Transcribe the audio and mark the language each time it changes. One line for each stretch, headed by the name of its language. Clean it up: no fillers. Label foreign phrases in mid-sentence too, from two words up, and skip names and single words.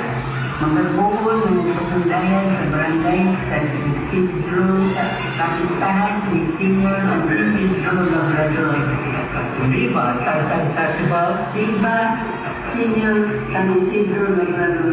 Bikol: Magagbuhol ng pagpundayan sa barangay San Isidro sa Kapistahan ni Senior San Isidro Labrador. Viva Salsa Festival. Viva Senior San Isidro Labrador.